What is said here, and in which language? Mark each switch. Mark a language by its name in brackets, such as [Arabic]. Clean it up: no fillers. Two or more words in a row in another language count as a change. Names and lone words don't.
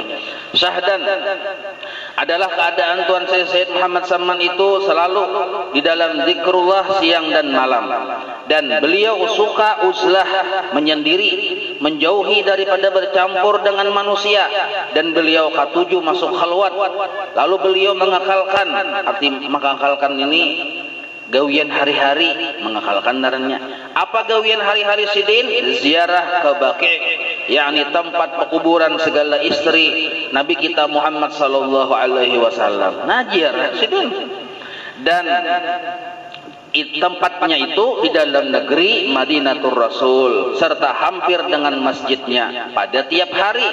[Indonesian] Syahdan adalah keadaan Tuan saya Sayyid Muhammad Saman itu selalu di dalam zikrullah siang dan malam, dan beliau suka uzlah, menyendiri, menjauhi daripada bercampur dengan manusia, dan beliau ketujuh masuk khalwat. Lalu beliau mengakalkan, [Banjar] arti mengakalkan ini gawian hari-hari, mengakalkan narannya. Apa gawian hari-hari sidin? [Indonesian] Ziarah ke Baqi', yakni tempat pekuburan segala istri Nabi kita Muhammad [Arabic] صلى الله عليه وسلم. [Banjar] Nah, ziarah sidin. [Indonesian] Dan tempatnya itu di dalam negeri Madinatul Rasul serta hampir dengan masjidnya pada tiap hari.